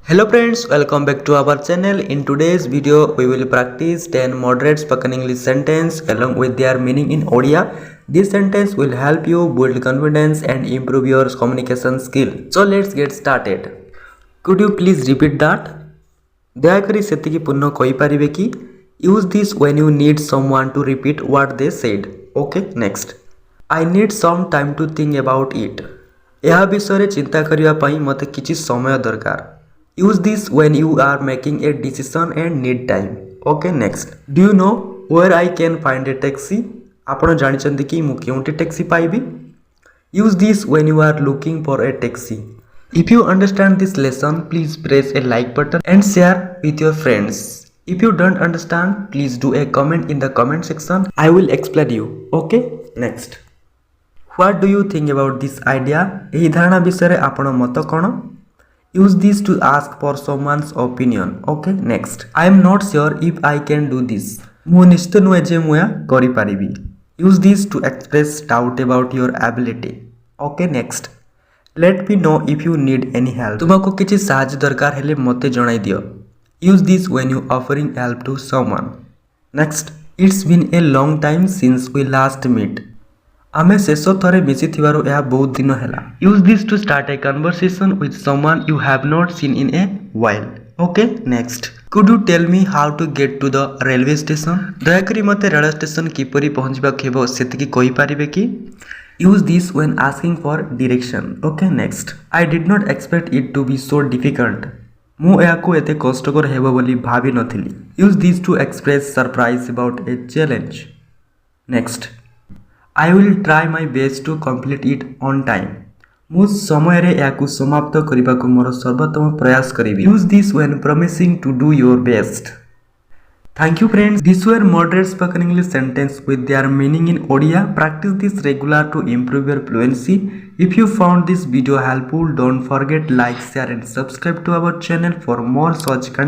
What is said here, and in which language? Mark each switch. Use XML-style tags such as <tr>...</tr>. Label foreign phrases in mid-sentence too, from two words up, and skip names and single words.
<en>Hello friends, welcome back to our channel. In today's video, we will practice 10 moderate spoken English sentence along with their meaning in Odia. This sentence will help you build confidence and improve your communication skill. So let's get started. Could you please repeat that?</en> <or>ଦୟାକରି ସେତିକି ପୁନଃ କହିପାରିବେ କି?</or> <en>Use this when you need someone to repeat what they said. Okay, next. I need some time to think about it.</en> <or>ଏହା ବିଷୟରେ ଚିନ୍ତା କରିବା ପାଇଁ ମୋତେ କିଛି ସମୟ ଦରକାର.</or> <en>Use this when you are making a decision and need time. Okay, next. Do you know where I can find a taxi?</en> <or>ଆପଣ ଜାଣିଛନ୍ତି କି ମୁଁ କେଉଁଠି ଟ୍ୟାକ୍ସି ପାଇବି?</or> <en>Use this when you are looking for a taxi. If you understand this lesson, please press a like button and share with your friends. If you don't understand, please do a comment in the comment section. I will explain you. Okay, next. What do you think about this idea?</en> <or>ଏହି ଧାରଣା ବିଷୟରେ ଆପଣ ମତ କ'ଣ?</or> <en>Use this to ask for someone's opinion. Okay, next. I am not sure if I can do this.</en> <or>ମୁଁ ନିଶ୍ଚିତ ନୁହେଁ ଯେ ମୁଁ ଏହା କରିପାରିବି.</or> <en>Use this to express doubt about your ability. Okay, next. Let me know if you need any help.</en> <or>ତୁମକୁ କିଛି ସାହାଯ୍ୟ ଦରକାର ହେଲେ ମୋତେ ଜଣାଇ ଦିଅ.</or> <en>Use this when you offering help to someone. Next. It's been a long time since we last met.</en> <or>ଆମେ ଶେଷ ଥରେ ମିଶିଥିବାରୁ ଏହା ବହୁତ ଦିନ ହେଲା.</or> <en>Use this to start a conversation with someone you have not seen in a while. Okay, next. Could you tell me how to get to the railway station?</en> <or>ଦୟାକରି ମୋତେ ରେଳ ଷ୍ଟେସନ କିପରି ପହଞ୍ଚିବାକୁ ହେବ ସେତିକି କହିପାରିବେ କି?</or> <en>Use this when asking for direction. Okay, next. I did not expect it to be so difficult.</en> <or>ମୁଁ ଏହାକୁ ଏତେ କଷ୍ଟକର ହେବ ବୋଲି ଭାବି ନଥିଲି.</or> <en>Use this to express surprise about a challenge. Next. I will try my best to complete it on time.</en> <or>ମୁଁ ସମୟରେ ଏହାକୁ ସମାପ୍ତ କରିବାକୁ ମୋର ସର୍ବୋତ୍ତମ ପ୍ରୟାସ କରିବି.</or> <en>Use this when promising to do your best. Thank you friends. These were moderate spoken English sentence with their meaning in Odia. Practice this regular to improve your fluency. If you found this video helpful, don't forget like, share and subscribe to our channel for more such content.</en>